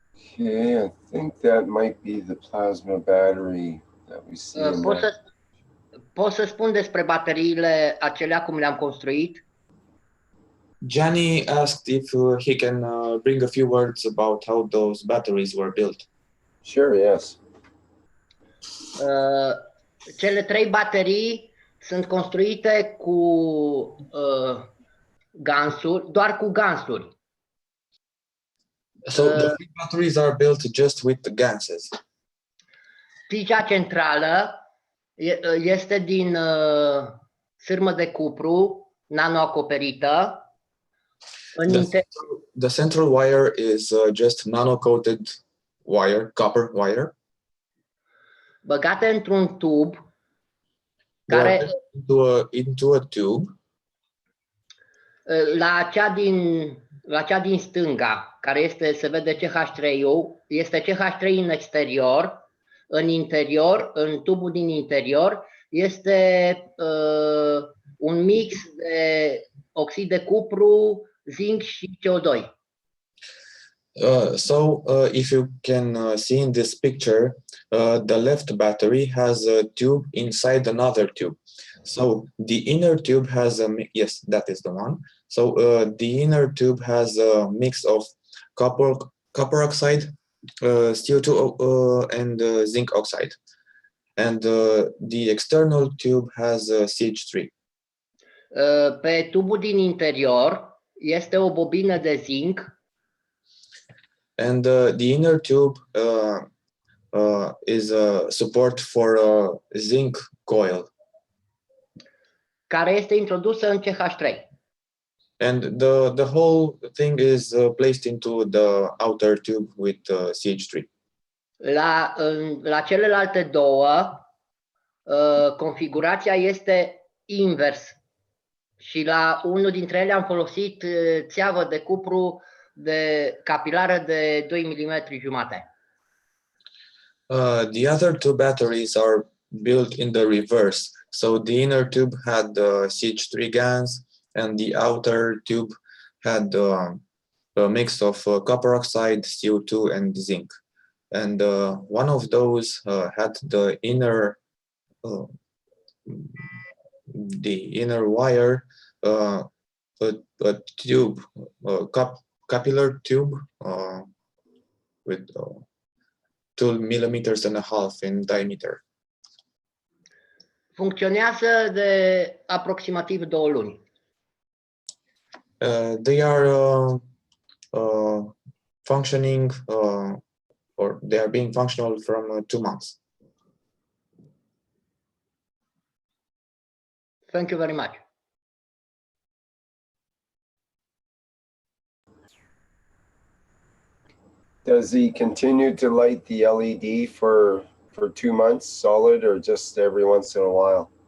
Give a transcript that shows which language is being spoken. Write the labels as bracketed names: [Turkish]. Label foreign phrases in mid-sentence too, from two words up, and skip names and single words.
[English] Okay, I think that might be the plasma battery that we see in that. [Romanian] Poți să spun despre bateriile acelea cum le-am construit? [English] Gianni asked if he can bring a few words about how those batteries were built. Sure, yes. [Romanian] Cele 3 baterii sunt construite cu gansuri, doar cu gansuri. [English] So the 3 batteries are built just with the ganses. [Romanian] Tica centrală este din sârmă de cupru nano-acoperită. [English] The central wire is just nano-coated wire, copper wire. [Romanian] Băgate într-un tub [English] care into a tube. [Romanian] La cea din stânga, care este, se vede CH3-ul, este CH3 în exterior, în interior, în tubul din interior, este un mix de oxid de cupru, zinc și CO2. [English] If you can see in this picture, the left battery has a tube inside another tube. So the inner tube has a, yes, that is the one. So the inner tube has a mix of copper oxide, CO2 and zinc oxide. And the external tube has CH3. [Romanian] Pe tubul din interior este o bobină de zinc. [English] And the inner tube is a support for a zinc coil. [Romanian] Care este introdusă în CH3. [English] And the whole thing is placed into the outer tube with CH3. [Romanian] La celelalte două, configurația este invers. Și la unul dintre ele am folosit țeavă de cupru de capilară de 2 mm jumate. [English] The other two batteries are built in the reverse. So the inner tube had CH3 GaNs, and the outer tube had a mix of copper oxide, CO2, and zinc. And one of those had the inner wire, a tube, capillary tube with 2 millimeters and a half in diameter. [Romanian] Funcționează de aproximativ 2 luni. [English] They are functioning, or they are being functional from 2 months. Thank you very much. Does he continue to light the LED for 2 months solid, or just every once in a while?